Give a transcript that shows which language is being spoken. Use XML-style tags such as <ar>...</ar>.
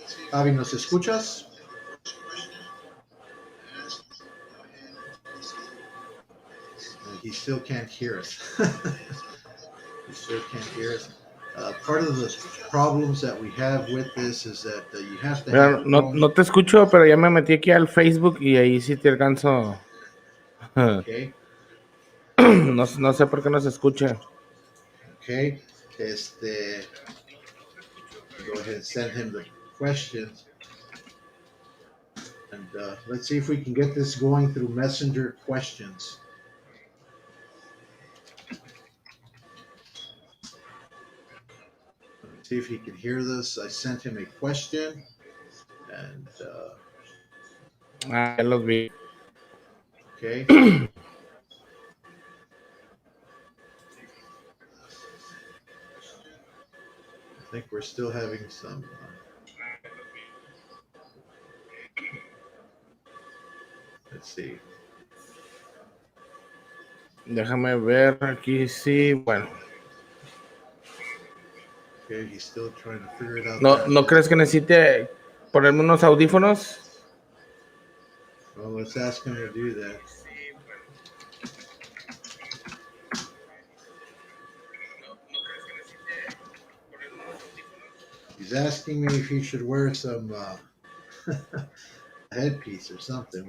<es>Javi, ¿nos escuchas?</es> <en>He still can't hear us. He still can't hear us. Part of the problems that we have with this is that you have to have.</en> <es>No te escucho, pero ya me metí aquí al Facebook y ahí sí te alcanzo.</es> <en>Okay.</en> <es>No sé por qué no se escucha.</es> <en>Okay. Go ahead and send him the questions. And let's see if we can get this going through Messenger questions. Let's see if he can hear this. I sent him a question. And</en> <es>ya los vi.</es> <en>Okay. I think we're still having some. Let's see.</en> <es>Déjame ver aquí, sí, bueno.</es> <en>Okay, he's still trying to figure it out.</en> <es>¿No crees que necesite ponerme unos audífonos?</es> <en>Well, let's ask him to do that. He's asking me if he should wear some headpiece or something.</en>